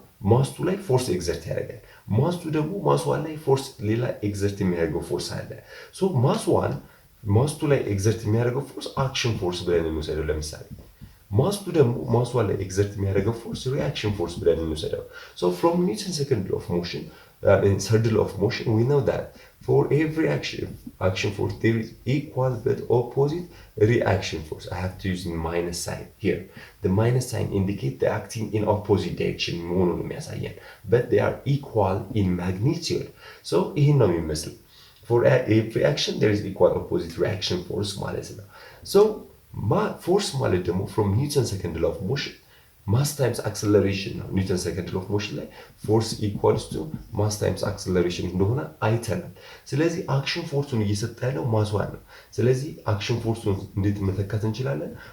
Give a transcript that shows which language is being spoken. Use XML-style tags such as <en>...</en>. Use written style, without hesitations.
<am>ማስቱ ላይ ፎርስ ኤግዘርት ያደርጋል። ማስቱ ደግሞ ማስዋን ላይ ፎርስ ሌላ ኤግዘርት የሚያደርገው ፎርስ አለ። ሶ ማስቱ ላይ ኤግዘርት የሚያደርገው ፎርስ አክሽን ፎርስ ብለን እንወሰደው። ለምሳሌ ማስቱ ደግሞ ማስዋን ላይ ኤግዘርት የሚያደርገው ፎርስ ሪአክሽን ፎርስ ብለን እንወሰደው። ሶ ፍሮም ኒውተን ሰከንድ ሎው ኦፍ ሞሽን</am> <en>in third law of motion we know that for every action force there is equal but opposite reaction force. I have to use the minus sign here. The minus sign indicates the acting in opposite direction</en> <am>መሆኑን የሚያሳየን,</am> <en>but they are equal in magnitude.</en> <am>So ይሄን ነው የሚመስለው።</am> <en>For every action there is equal opposite reaction force</en> <am>ማለት ነው። So force ማለት ደግሞ</am> <en>from Newton's second law of motion</en> <am>ማስ ታይምስ አክሰለሬሽን ነው። ኒውተን ሰከንድ ሎው ኦፍ ሞሽን ላይ ፎርስ ኢኳልስ ቱ ማስ ታይምስ አክሰለሬሽን እንደሆነ አይተናል። ስለዚህ አክሽን ፎርሱን እየሰጠ ያለው ማስ ዋን ነው። ስለዚህ አክሽን ፎርሱን እንዴት መተካት እንችላለን?</am>